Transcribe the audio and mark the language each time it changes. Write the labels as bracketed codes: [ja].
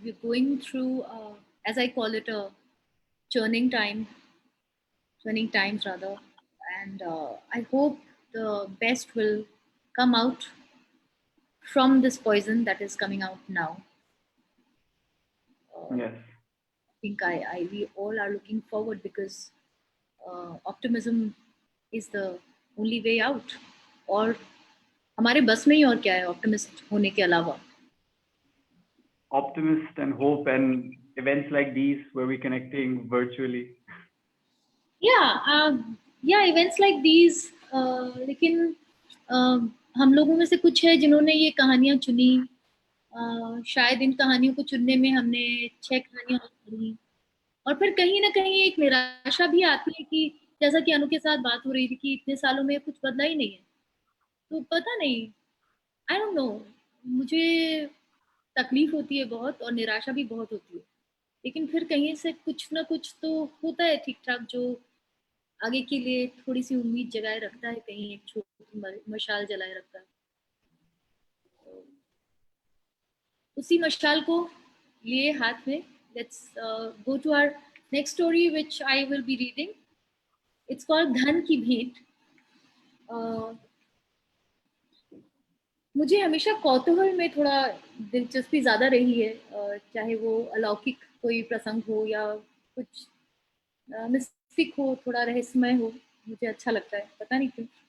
[en] We're going through, as I call it, a churning times rather, and I hope the best will come out from this poison that is coming out now. Yes. I think we all are looking forward, because optimism is the only way out. [hi] और हमारे बस में ही और क्या है optimist होने के अलावा. [en] Optimist and hope and events like these where we're connecting virtually. Yeah, events like these. [hi] लेकिन हम लोगों में से कुछ है जिन्होंने ये कहानियां चुनी. शायद इन कहानियों को चुनने में हमने 6 कहानियां पढ़ी, और फिर कहीं ना कहीं एक निराशा भी आती है कि जैसा कि अनु के साथ बात हो रही थी कि इतने सालों में कुछ बदला ही नहीं है. तो पता नहीं, [en] I don't know, [hi] मुझे तकलीफ होती है बहुत और निराशा भी बहुत होती है, लेकिन फिर कहीं से कुछ ना कुछ तो होता है ठीक ठाक, जो आगे के लिए थोड़ी सी उम्मीद जगाए रखता है, कहीं एक छोटी मशाल जलाए रखता है. उसी मशाल को लिए हाथ में, [en] let's go to our next story which I will be reading. It's called Dhan ki Bhent. [hi] मुझे हमेशा कौतूहल में थोड़ा दिलचस्पी ज़्यादा रही है, चाहे वो अलौकिक कोई प्रसंग हो या कुछ मिस्टिक हो, थोड़ा रहस्यमय हो, मुझे अच्छा लगता है, पता नहीं क्यों.